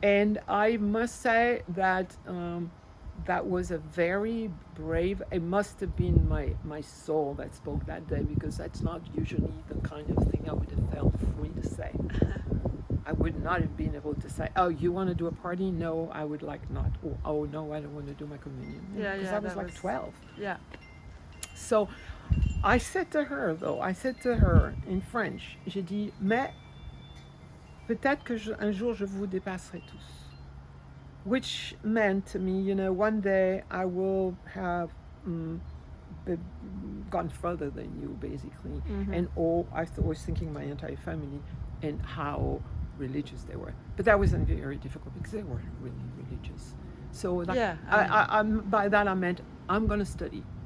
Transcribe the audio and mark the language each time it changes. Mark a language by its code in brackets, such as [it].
[en] And I must say that that was a very brave, it must have been my soul that spoke that day, because that's not usually the kind of thing I would have felt free to say. I would not have been able to say, oh, you want to do a party? No, I would like not. Oh no, I don't want to do my communion. Because I was like 12. Yeah. So I said to her in French, [fr] j'ai dit, mais peut-être que un jour je vous dépasserai tous. [en] Which meant to me, one day I will have gone further than you, basically. Mm-hmm. And I was thinking my entire family and how religious they were. But that wasn't very difficult because they weren't really religious. So by that I meant I'm going to study.